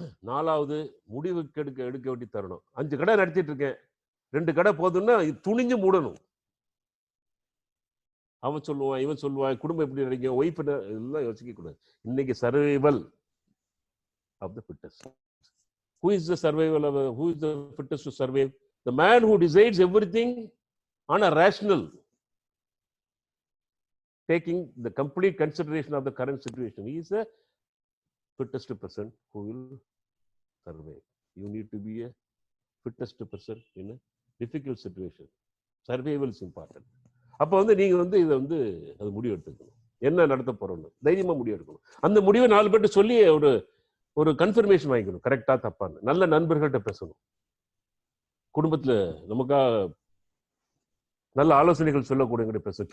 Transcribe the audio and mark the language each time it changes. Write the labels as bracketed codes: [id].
[ta] 4வது முடிவுக்கு எடுக்க வேண்டிய தருணம். 5 கடை நடத்திட்டு இருக்கேன், 2 கடை போதுன்னா துணிஞ்சு மூடணும். அவன் சொல்லுவான், இவன் சொல்லுவான், குடும்பம் எப்படி நினைக்கும், ஒய்ஃப் எல்லாம் யோசிக்க கூடாது. இன்னைக்கு [en] Survival of the fittest. Who is the survival of who is the fittest to survive? The man who decides everything on a rational, taking the complete consideration of the current situation. He is the fittest person who will survive. You need to be a fittest person in a difficult situation. Survival is important. [ta] அப்போ வந்து நீங்க வந்து இதை வந்து அது முடிவு எடுத்துக்கணும். என்ன நடத்த போறோம்னு தைரியமா முடிவு எடுக்கணும். அந்த முடிவை 4 பேர்ட்ட சொல்லி ஒரு கன்ஃபர்மேஷன் வாங்கிக்கணும், கரெக்டா தப்பான்னு. நல்ல நண்பர்கள்ட்ட பேசணும். குடும்பத்துல நமக்கா நல்ல ஆலோசனைகள் சொல்லக்கூடியவங்க பேசணும்.